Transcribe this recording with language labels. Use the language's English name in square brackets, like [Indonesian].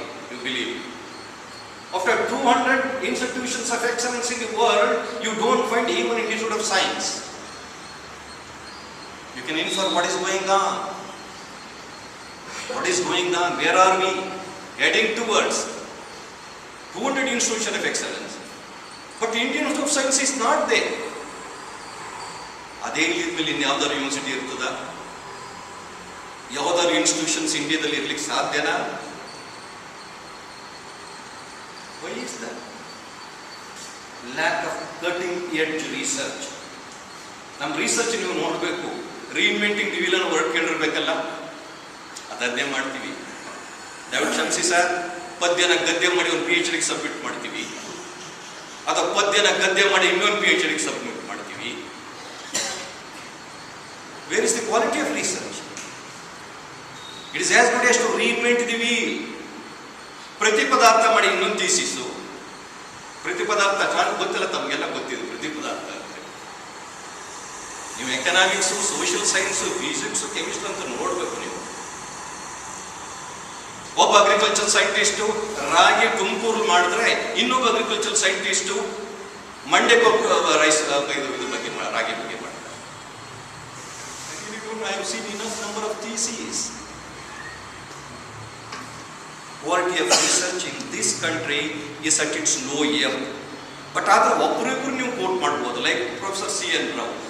[English] You believe. After 200 institutions of excellence in the world, you don't find even an institute of science. You can infer what is going on. What is going on? Where are we heading towards? 200 institution of excellence. But Indian Institute of Science is not there. [Kannada] ಅದೇ ಇಲ್ಲಿದ್ಮೇಲೆ ಇನ್ಯಾವ್ದಾದ್ರು university ಇರ್ತದ? ಯಾವ್ದಾದ್ರು institutions ಇಂಡಿಯಾದಲ್ಲಿ ಇರ್ಲಿಕ್ಕೆ ಸಾಧ್ಯನಾ? [English] Why is that? Lack of cutting edge research. [Kannada] ನಮ್ಮ research ನೀವು ನೋಡಬೇಕು. [English] reinventing the wheel work [Kannada] ಕೇಳಿರ್ಬೇಕಲ್ಲ, ಅದನ್ನೇ ಮಾಡ್ತೀವಿ. ದಯವಿಟ್ಟು ಕ್ಷಮಿಸಿ ಸರ್, ಪದ್ಯನ ಗದ್ಯ ಮಾಡಿ ಒಂದು PhD ಸಬ್ಮಿಟ್ ಮಾಡ್ತೀವಿ, ಅಥವಾ ಪದ್ಯನ ಗದ್ಯ ಮಾಡಿ ಇನ್ನೊಂದು PhD ಸಬ್ಮಿಟ್ ಮಾಡ್ತೀವಿ. [English] Where is the quality of research? It is as good as to reinvent the wheel. [Kannada] ಪ್ರತಿ ಪದಾರ್ಥ ಮಾಡಿ ಇನ್ನೊಂದು ಥೀಸಿಸು. ಪ್ರತಿ ಪದಾರ್ಥ ಗೊತ್ತಿಲ್ಲ, ತಮಗೆಲ್ಲ ಗೊತ್ತಿದೆ ಪ್ರತಿ ಪದಾರ್ಥ ಅಂದರೆ. ನೀವು economics, social science, physics, chemistry ಅಂತ ನೋಡಬೇಕು. ನೀವು ಒಬ್ಬ ಅಗ್ರಿಕಲ್ಚರ್ ಸೈಂಟಿಸ್ಟು ರಾಗಿ ತುಮಕೂರು ಮಾಡಿದ್ರೆ ಇನ್ನೊಬ್ಬ ಅಗ್ರಿಕಲ್ಚರ್ ಸೈಂಟಿಸ್ಟು ಮಂಡ್ಯಕ್ಕೆ ರೈಸ್ ಇದು ಬಗ್ಗೆ ರಾಗಿ ಬಗ್ಗೆ ಮಾಡ್ತಾರೆ. [English] I have seen enough number of theses. Quality of research in this country is at its low ebb. [Kannada] But ಆದ್ರೆ ಒಬ್ಬರಿಬ್ಬರು ನೀವು ಕೋಟ್ ಮಾಡ್ಬೋದು, ಲೈಕ್ ಪ್ರೊಫೆಸರ್ CN ರಾವ್.